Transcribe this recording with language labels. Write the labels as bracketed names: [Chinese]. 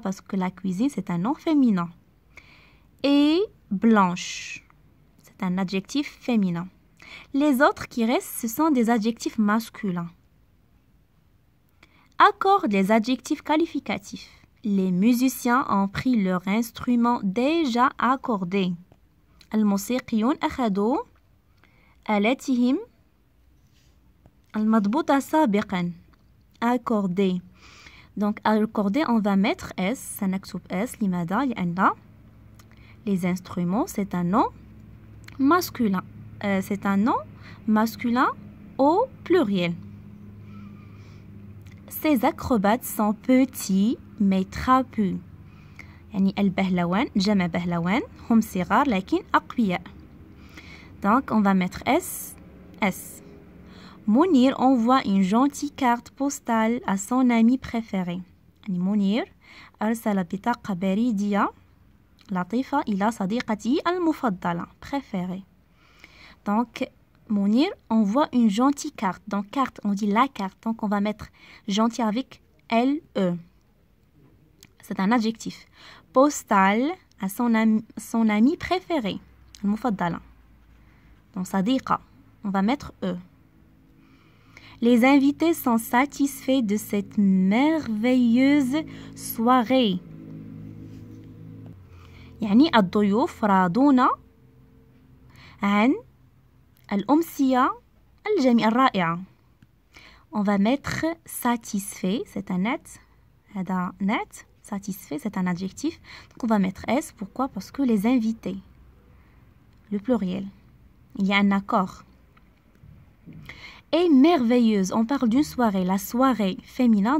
[French] Parce que la cuisine, c'est un nom féminin. Et blanche, c'est un adjectif féminin. Les autres qui restent, ce sont des adjectifs masculins. Accorde les adjectifs qualificatifs. Les musiciens ont pris leur instrument déjà accordé. [Arabic] الموسيقيون أخذوا آلاتهم المضبوطة سابقا. [French] Accordé. Donc, accordé, on va mettre S. سنكتب S. لماذا؟ لأن les instruments, c'est un nom masculin. C'est un nom masculin au pluriel. Ces acrobates sont petits mais trapus. [Arabic] يعني البهلوان جمع بهلوان هم صغار لكن أقوياء. [French] Donc on va mettre S. S. Mounir envoie une gentille carte postale à son ami préféré. [Arabic] يعني منير أرسل بطاقة بريدية لطيفة إلى صديقته المفضلة préférée. [French] Donc Mounir envoie une gentille carte. Donc carte, on dit la carte. Donc on va mettre gentil avec L-E. C'est un adjectif. Postal à son ami préféré. المفضلة. Donc صديقة. On va mettre E. Les invités sont satisfaits de cette merveilleuse soirée. [Arabic] يعني الضيوف راضون عن الأمسية الرائعة. [French] On va mettre satisfait, c'est un net. هذا net. Satisfait, c'est un adjectif. Donc on va mettre S. Pourquoi? Parce que les invités. Le pluriel. Il y a un accord. Et merveilleuse. On parle d'une soirée. La soirée féminin.